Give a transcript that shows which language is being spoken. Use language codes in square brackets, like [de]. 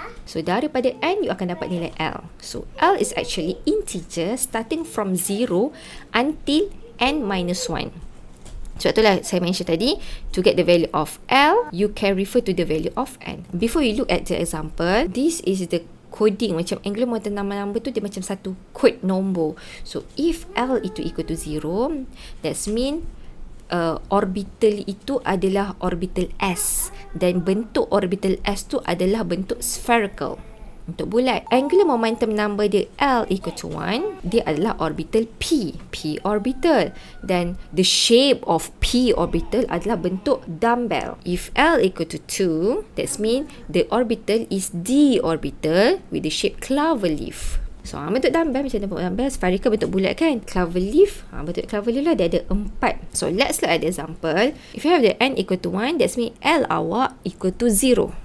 [ms] So daripada N, you akan dapat nilai L. [en] So L is actually integer starting from 0 until N minus 1. [ms] Sebab itulah saya mention tadi, [en] to get the value of L, you can refer to the value of N. Before you look at the example, this is the coding. [ms] Macam angular momentum number tu, dia macam satu code nombor. So if L itu equal to 0, [en] that's mean [ms] orbital itu adalah orbital S, dan bentuk orbital S tu adalah bentuk spherical, untuk bulat. Angular momentum number dia L equal to 1, dia adalah orbital P orbital, dan [en] the shape of P orbital [ms] adalah bentuk dumbbell. [en] If L equal to 2, that means the orbital is D orbital with the shape clover leaf. [ms] So, bentuk dumbbell macam dumbbell, spherical bentuk bulat kan. Clover leaf, bentuk clover leaf lah, dia ada 4. [en] So, let's look at the example. If you have the N equal to 1, that means L awak equal to 0.